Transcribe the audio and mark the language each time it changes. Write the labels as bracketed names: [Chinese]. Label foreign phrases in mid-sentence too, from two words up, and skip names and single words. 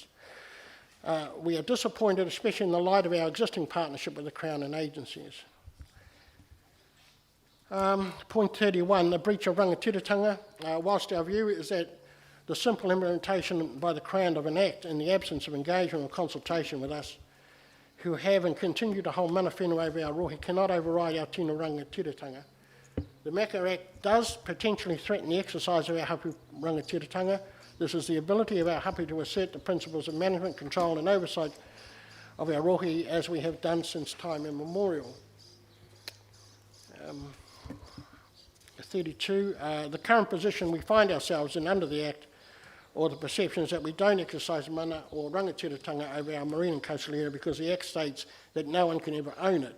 [English] We are disappointed, especially in the light of our existing partnership with the Crown and agencies. Point 31, the breach of rangatiratanga. Whilst our view is that the simple implementation by the Crown of an Act in the absence of engagement or consultation with us, who have and continue to hold [Māori] mana whenua [English] over our rohi, cannot override our [Māori] tino rangatiratanga. [English] The MACA Act does potentially threaten the exercise of our [Māori] hapu rangatiratanga. [English] This is the ability of our hapu to assert the principles of management, control and oversight of our rohi as we have done since time immemorial. 32, the current position we find ourselves in under the Act, or the perceptions that we don't exercise mana or rangatiratanga over our marine and coastal area because the Act states that no one can ever own it.